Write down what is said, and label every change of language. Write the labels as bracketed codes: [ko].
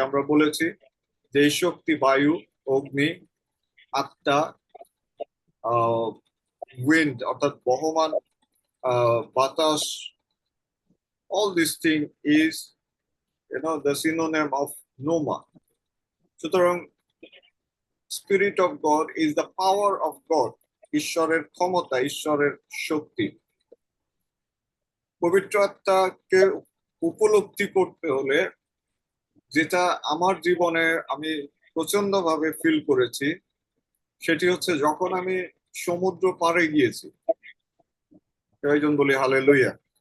[bn] আমরা বলেছি যে এই শক্তি বায়ু, অগ্নি, আত্মা, উইন্ড অর্থাৎ বহমান বাতাস, [en] all this thing is the synonym of pneuma. [bn] সুতরাং [en] Spirit of God is the power of God, [bn] ঈশ্বরের ক্ষমতা, ঈশ্বরের শক্তি। পবিত্র আত্মাকে উপলব্ধি করতে হলে, যেটা আমার জীবনে আমি প্রচন্ড ভাবে ফিল করেছি, সেটি হচ্ছে যখন আমি সমুদ্র পাড়ে গিয়েছি। কয়েকজন বলি হালেলুয়া।